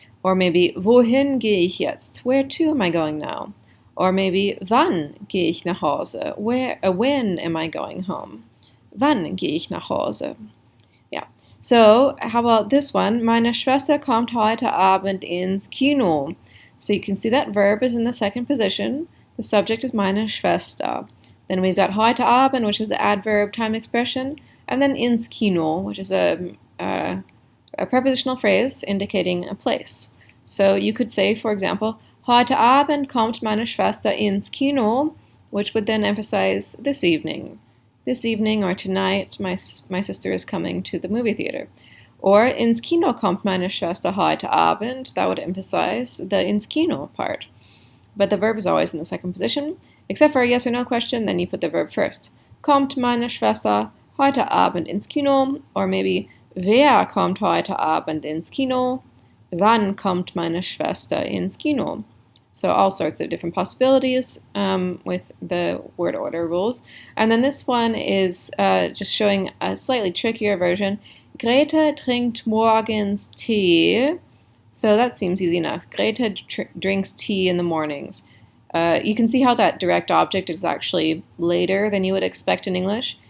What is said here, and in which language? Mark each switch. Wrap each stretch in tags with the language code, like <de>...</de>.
<en>Or maybe,</en> <de>wohin gehe ich jetzt?</de> <en>Where to am I going now? Or maybe,</en> <de>wann gehe ich nach Hause?</de> <en>When am I going home?</en> <de>Wann gehe ich nach Hause?</de> <en>Yeah. So, how about this one?</en> <de>Meine Schwester kommt heute Abend ins Kino.</de> <en>So you can see that verb is in the second position. The subject is meine Schwester. Then we've got heute Abend, which is an adverb time expression, and then ins Kino, which is a prepositional phrase indicating a place. So you could say, for example,</en> <de>heute Abend kommt meine Schwester ins Kino,</de> <en>which would then emphasize this evening. This evening or tonight, my sister is coming to the movie theater.</en> <de>Or ins Kino kommt meine Schwester heute Abend.</de> <en>That would emphasize the ins Kino part. But the verb is always in the second position. Except for a yes or no question, then you put the verb first.</en> <de>Kommt meine Schwester heute Abend ins Kino? Or maybe, wer kommt heute Abend ins Kino? Wann kommt meine Schwester ins Kino?</de> <en>So all sorts of different possibilities with the word order rules. And then this one is just showing a slightly trickier version.</en> <de>Greta trinkt morgens Tee.</de> <en>So that seems easy enough. Greta drinks tea in the mornings. You can see how that direct object is actually later than you would expect in English.</en>